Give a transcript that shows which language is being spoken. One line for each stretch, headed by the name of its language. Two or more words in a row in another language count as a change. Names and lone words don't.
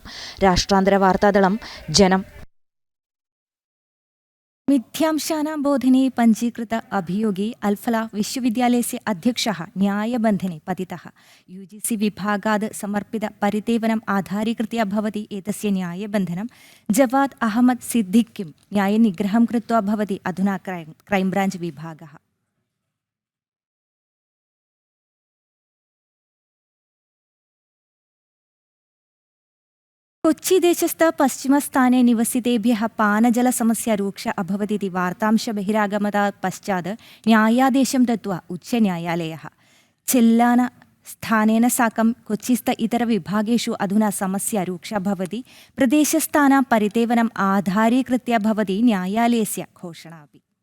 Sanskrit: राष्ट्रान्तरवार्तादलं जनम्. मिथ्यांशानां बोधने पञ्जीकृत अभियोगी अल्फला विश्वविद्यालयस्य अध्यक्षः न्यायबन्धने पतितः. UGC विभागात् समर्पित परितेवनम् आधारीकृत्य भवति एतस्य न्यायबन्धनं. जवाद् अहमद् सिद्दीक़िं न्यायनिग्रहं कृत्वा भवति अधुना
English: crime branch
Sanskrit: विभागः. കൊച്ചിദേശസ്ഥ പശ്ചിമസ്ഥാനെ നിവസിതേഭ്യः പാനജലസമസ്യ രൂക്ഷ अभवदिति वार्तांश बहिरागमनात् पश्चात् न्यायादेशं दत्त्वा उच्चन्यायालयः. चिल्लान स्थानेन साकं कोच्चिस्थ इतरविभागेषु अधुना समस्या रूक्षा भवति. प्रदेशस्थानां परितेवनम् आधारीकृत्य भवति न्यायालयस्य घोषणा अपि.